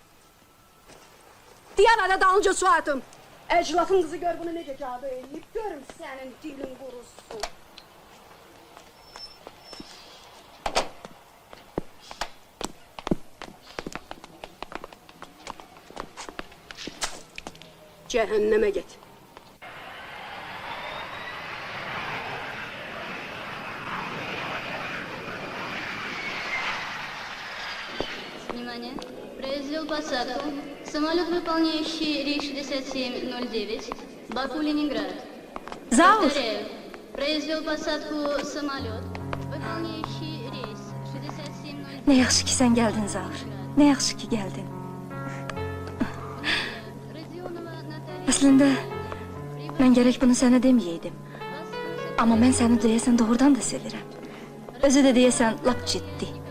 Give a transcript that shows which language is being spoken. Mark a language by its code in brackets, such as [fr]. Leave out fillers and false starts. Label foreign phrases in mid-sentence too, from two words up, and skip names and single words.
[az] Diyanə də dalınca su atım. Əclafın qızı gör bunu necə cadı eləyib. Görüm sənin dilin qurusun. Cəhənnəmə get. [ru] Внимание! Произвел посадку самолет, выполняющий рейс 6709, Баку-Ленинград. [az] Zaur, [ru] Повторяю, произвел посадку самолет, выполняющий рейс 6709. [az] nə yaxşı ki sən gəldin Zaur. Nə yaxşı ki gəldin. Родионова Наталья. Əslində, mən gərək bunu sənə deməyəydim. Amma mən səni deyəsən doğrudan da sevirəm. Özü də deyəsən lap ciddi.